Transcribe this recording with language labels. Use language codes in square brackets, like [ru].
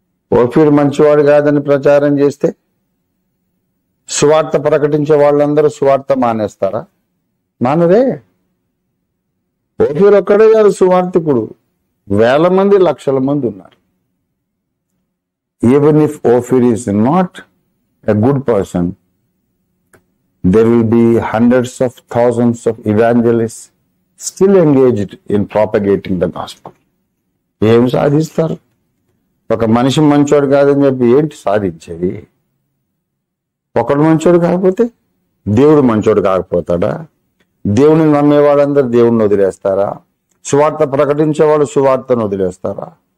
[te] ఓఫీర్ మంచివాడు కాదని ప్రచారం చేస్తే సువార్త ప్రకటించే వాళ్ళందరూ సువార్త మానేస్తారా? మానరే. ఓఫీర్ ఒక్కడే కాదు సువార్తికుడు, వేల మంది, లక్షల మంది ఉన్నారు. [en] Even if Ophir is not a good person, there will be hundreds of thousands of evangelists still engaged in propagating the gospel. [te] ఏం సాధిస్తారు? ఒక మనిషి మంచోడు కాదని చెప్పి ఏంటి సాధించేది? ఒకడు మంచోడు కాకపోతే దేవుడు మంచోడు కాకపోతాడా? దేవుని నమ్మేవాళ్ళందరూ దేవుణ్ణి వదిలేస్తారా? సువార్త ప్రకటించేవాళ్ళు సువార్తను వదిలేస్తారా?